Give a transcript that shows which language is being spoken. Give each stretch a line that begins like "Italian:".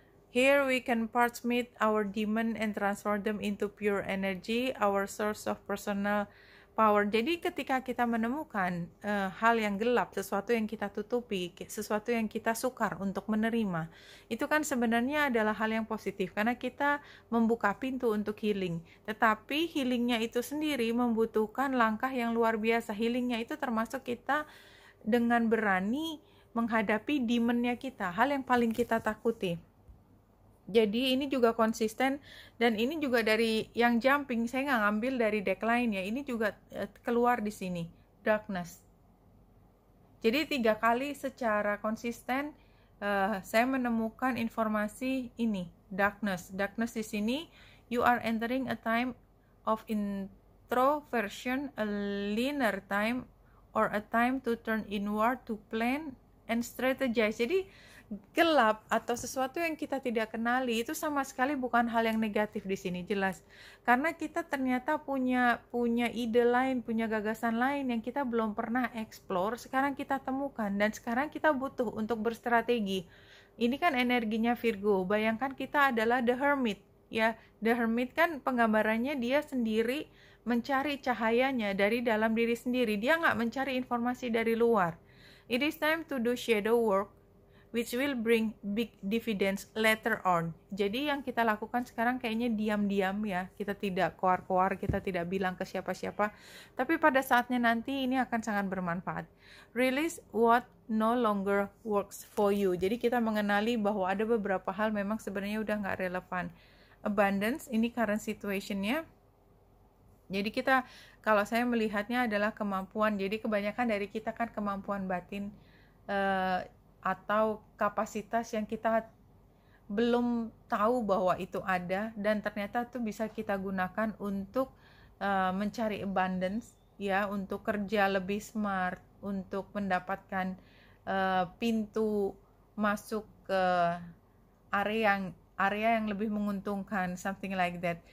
English: Here we can transmit our demon and transform them into pure energy, our source of personal power.
Indonesian: Jadi ketika kita menemukan hal yang gelap, sesuatu yang kita tutupi, sesuatu yang kita sukar untuk menerima, itu kan sebenarnya adalah hal yang positif karena kita membuka pintu untuk healing. Tetapi healingnya itu sendiri membutuhkan langkah yang luar biasa. Healingnya itu termasuk kita dengan berani menghadapi demonnya kita, hal yang paling kita takuti. Jadi ini juga konsisten, dan ini juga dari yang jumping, saya nggak ngambil dari deck lain ya, ini juga keluar di sini, darkness. Jadi 3 kali secara konsisten saya menemukan informasi ini, darkness.
English: Darkness
Indonesian: di sini,
English: you are entering a time of introversion, a linear time, or a time to turn inward to plan and strategize.
Indonesian: Jadi gelap atau sesuatu yang kita tidak kenali itu sama sekali bukan hal yang negatif di sini, jelas. Karena kita ternyata punya ide lain, punya gagasan lain yang kita belum pernah explore, sekarang kita temukan dan sekarang kita butuh untuk berstrategi. Ini kan energinya Virgo. Bayangkan kita adalah the hermit, ya. The hermit kan penggambarannya dia sendiri mencari cahayanya dari dalam diri sendiri. Dia nggak mencari informasi dari luar.
English: It is time to do shadow work which will bring big dividends later on.
Indonesian: Jadi yang kita lakukan sekarang kayaknya diam-diam ya, kita tidak koar-koar, kita tidak bilang ke siapa-siapa, tapi pada saatnya nanti ini akan sangat bermanfaat.
English: Release what no longer works for you.
Indonesian: Jadi kita mengenali bahwa ada beberapa hal memang sebenarnya udah nggak relevan. Abundance, ini current situationnya. Jadi kita, kalau saya melihatnya adalah kemampuan, jadi kebanyakan dari kita kan kemampuan batin, atau kapasitas yang kita belum tahu bahwa itu ada, dan ternyata itu bisa kita gunakan untuk mencari abundance ya, untuk kerja lebih smart, untuk mendapatkan pintu masuk ke area yang lebih menguntungkan,
English: something like that.